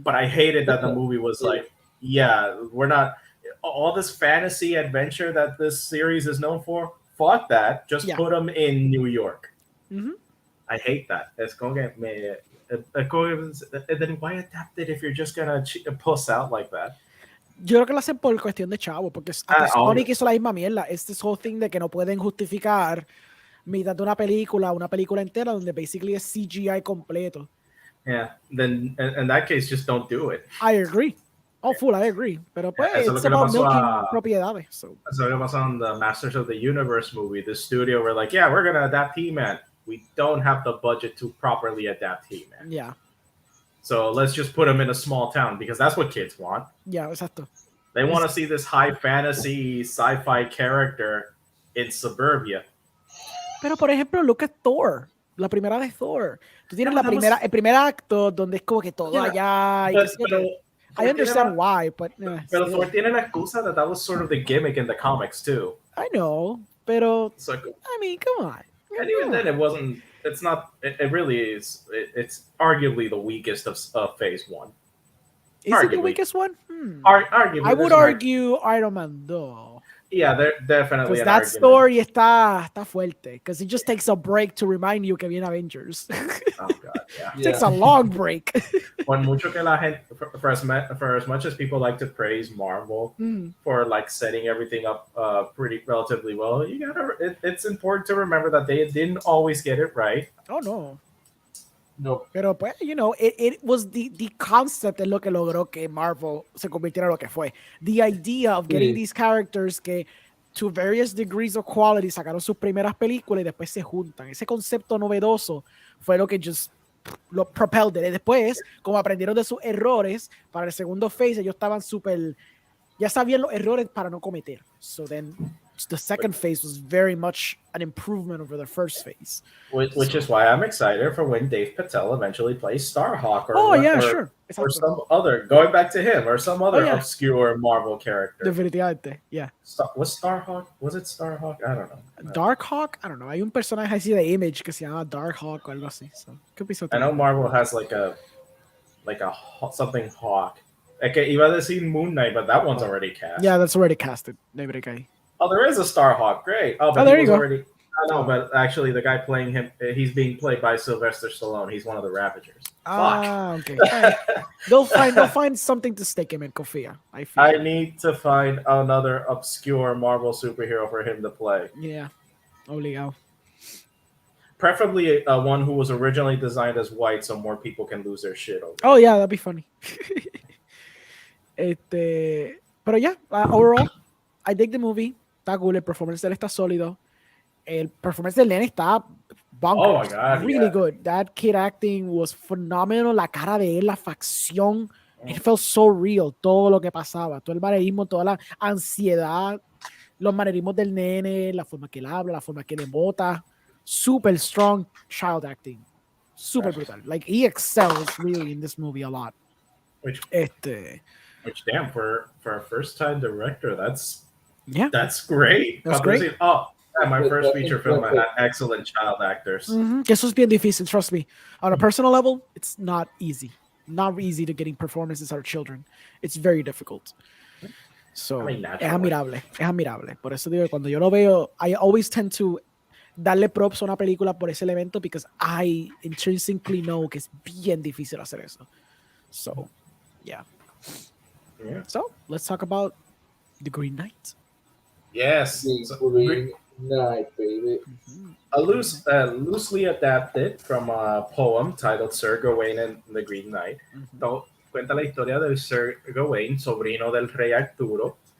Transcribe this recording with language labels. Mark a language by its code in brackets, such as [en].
[en] But I hated that the movie was like, yeah, we're not... All this fantasy adventure that this series is known for, fuck that. Just put them in New York. Mm-hmm. I hate that. It's going to get me... Then why adapt it if you're just going to puss out like that? [es] Yo creo que lo hacen por cuestión de chavo, porque Sonic hizo la misma mierda. Es [en] this whole thing [es] de que no pueden justificar mitad de una película entera donde basically es CGI completo. [en] Yeah, then in that case, just don't do it. I agree. Oh, full, I agree. [es] Pero pues, [en] it's about milking propiedades. So it was on the Masters of the Universe movie. The studio were like, yeah, we're going to adapt He-Man. We don't have the budget to properly adapt He-Man. Yeah. So let's just put him in a small town because that's what kids want. Yeah, exacto. They want to see this high fantasy sci-fi character in suburbia. [es] Pero, por ejemplo, [en] look at Thor. [es] La primera de Thor. Tú tienes el primer acto donde es como que todo allá. [en] I understand why, but... [es] pero Thor tiene la excusa [en] that was sort of the gimmick in the comics, too. I know, pero... So, I mean, come on. And even then, it wasn't... It's not... It really is... It's arguably the weakest of Phase 1. Is it the weakest one? Arguably. I would argue Iron Man 2. Yeah, they're definitely. Because that story [es] está fuerte. [en] Because it just takes a break to remind you [es] que viene [en] Avengers. Oh God, yeah. It takes a long break. For [es] mucho que la gente, [en] for as much as people like to praise Marvel for like setting everything up pretty relatively well, it's important to remember that they didn't always get it right. Oh no. No. [es] Pero pues, [en] it was the concept [es] es lo que logró que Marvel se convirtiera en lo que fue. [en] The idea of getting these characters que to various degrees of quality [es] sacaron sus primeras películas y después se juntan. Ese concepto novedoso fue lo que just lo [en] propelled it. [es] Y después, como aprendieron de sus errores, para el segundo phase ellos estaban ya sabían los errores para no cometer. [en] So then the second phase was very much an improvement over the first phase. Which is why I'm excited for when Dev Patel eventually plays Starhawk or some other, going back to him, or some other obscure Marvel character. [es] Definitivamente, yeah. [en] Was it Starhawk? I don't know. Darkhawk? I don't know. [es] Hay un personaje así de Image que se llama Darkhawk o algo así. [en] So, could be something. I know Marvel has like a something Hawk. Okay, [es] iba a decir [en] Moon Knight, but that one's already cast. Yeah, that's already casted. Oh, there is a Starhawk. Great. Oh, but there you go. I know, but actually, the guy playing him, he's being played by Sylvester Stallone. He's one of the Ravagers. Okay. Right. They'll find something to stick him in, Kofia. I need to find another obscure Marvel superhero for him to play. Yeah. Obligado. Preferably one who was originally designed as white, so more people can lose their shit over. Oh yeah, that'd be funny. [es] Pero [en] yeah, overall, I dig the movie. [es] Está cool, el performance de él está sólido. El performance del nene está bonkers. [en] Oh my God, really good. That kid acting was phenomenal. [es] La cara de él, la facción, [en] it felt so real. [es] Todo lo que pasaba, todo el manerismo, toda la ansiedad, los manerismos del nene, la forma que él habla, la forma que él embota. [en] Super strong child acting. Super brutal. Like, he excels really in this movie a lot. Which damn, for a first-time director, that's great. That's great. My first feature film, I had excellent child actors. [es] Que eso es bien difícil, [en] trust me. On a personal level, it's not easy. Not easy to getting performances out of children. It's very difficult. So, [es] es admirable. Por eso digo, cuando yo lo veo, [en] I always tend to [es] darle props a una película por ese evento [en] because I intrinsically know [es] que es bien difícil hacer eso. [en] So, yeah. So, let's talk about The Green Knight. Yes. Green Knight, baby. Loosely adapted from a poem titled Sir Gawain and the Green Knight. [es] Cuenta la historia del Sir Gawain, sobrino del Rey Arturo.